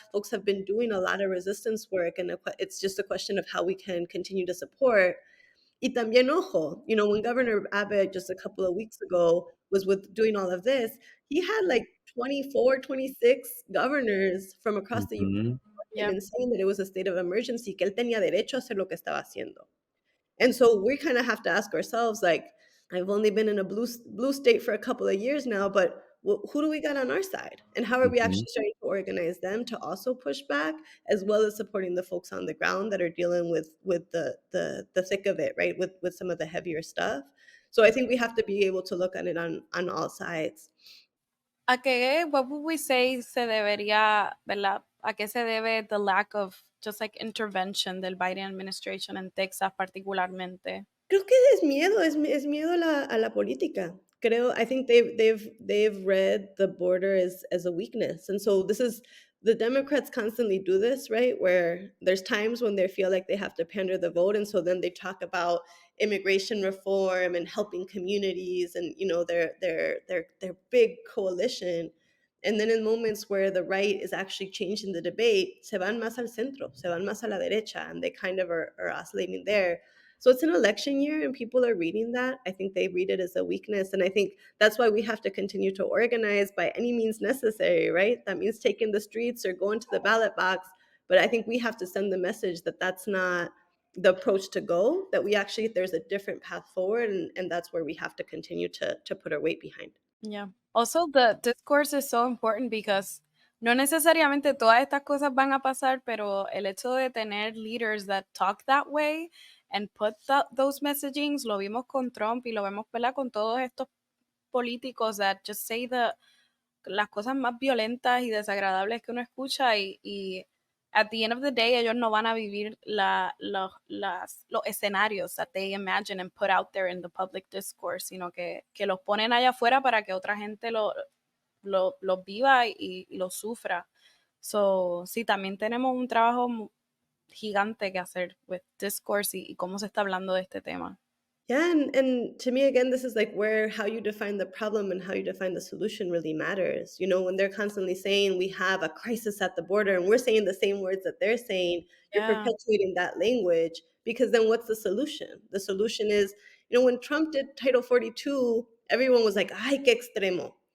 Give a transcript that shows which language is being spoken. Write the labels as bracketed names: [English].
[English] Folks have been doing a lot of resistance work, and it's just a question of how we can continue to support. [Spanish] Y también, ojo, [English] when Governor Abbott just a couple of weeks ago was with doing all of this, he had like 24, 26 governors from across the Mm-hmm. Yep. and saying that it was a state of emergency, [Spanish] que él tenía derecho a hacer lo que estaba haciendo. [English] And so we kind of have to ask ourselves, like, I've only been in a blue state for a couple of years now, but who do we got on our side? And how are we actually starting to organize them to also push back, as well as supporting the folks on the ground that are dealing with the thick of it, right? With some of the heavier stuff. So I think we have to be able to look at it on all sides. What would we say [Spanish] se debería, ¿verdad? ¿A qué se debe [English] the lack of just like intervention [Spanish] del Biden administration en Texas particularmente? Creo que es miedo a la política. [English] I think they've read the border as a weakness. And so the Democrats constantly do this, right? Where there's times when they feel like they have to pander the vote. And so then they talk about immigration reform and helping communities and, their big coalition. And then in moments where the right is actually changing the debate, [Spanish] se van más al centro, se van más a la derecha, [English] and they kind of are oscillating there. So it's an election year and people are reading that. I think they read it as a weakness. And I think that's why we have to continue to organize by any means necessary, right? That means taking the streets or going to the ballot box. But I think we have to send the message that that's not the approach to go, that there's a different path forward. And that's where we have to continue to put our weight behind. Yeah. Also, the discourse is so important because [Spanish] no necesariamente todas estas cosas van a pasar, pero el hecho de tener [English] leaders that talk that way and put those messagings, [Spanish] lo vimos con Trump y lo vemos, ¿verdad? Con todos estos políticos [English] that just say [Spanish] las cosas más violentas y desagradables que uno escucha y [English] at the end of the day [Spanish] ellos no van a vivir los escenarios [English] that they imagine and put out there in the public discourse, [Spanish] sino que los ponen allá afuera para que otra gente lo viva y lo sufra. So, sí, también tenemos un trabajo gigante que hacer [English] with discourse [Spanish] y cómo se está hablando de este tema. [English] Yeah, and to me, again, this is like where how you define the problem and how you define the solution really matters. When they're constantly saying we have a crisis at the border and we're saying the same words that they're saying, you're perpetuating that language, because then what's the solution? The solution is, when Trump did Title 42, everyone was like, [Spanish] ay, qué extremo.